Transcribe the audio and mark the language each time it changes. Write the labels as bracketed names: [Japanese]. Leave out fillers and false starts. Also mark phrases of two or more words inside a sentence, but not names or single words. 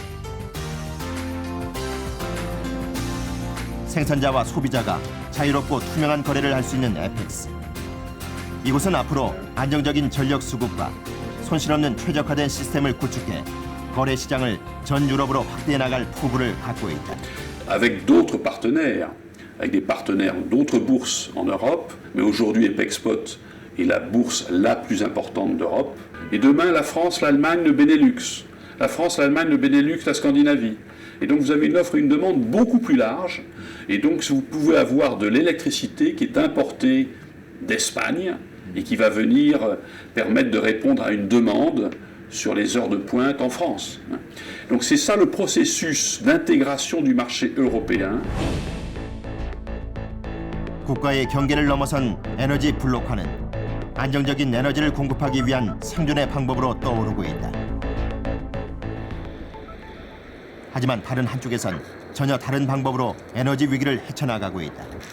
[Korean] 생산자와 소비자가 자유롭고 투명한 거래를 할 수 있는 에펙스. 이곳은 앞으로 안정적인 전력 수급과 손실 없는 최적화된 시스템을 구축해 거래 시장을 전 유럽으로 확대해 나갈 포부를 갖고 있다. [French] Avec d'autres partenaires, avec des partenaires d'autres bourses en Europe, mais aujourd'hui Epexpot est la bourse la plus importante d'Europe. Et demain, la France, l'Allemagne, le Benelux. La France, l'Allemagne, le Benelux, la Scandinavie. Et donc vous avez une offre et une demande beaucoup plus large. Et donc vous pouvez avoir de l'électricité qui est importée d'Espagne et qui va venir permettre de répondre à une demande sur les heures de pointe en France. Donc c'est ça le processus d'intégration du marché européen. [Korean] 국가의 경계를 넘어선 에너지 블록화는 안정적인 에너지를 공급하기 위한 생존의 방법으로 떠오르고 있다. 하지만 다른 한쪽에선 전혀 다른 방법으로 에너지 위기를 헤쳐나가고 있다.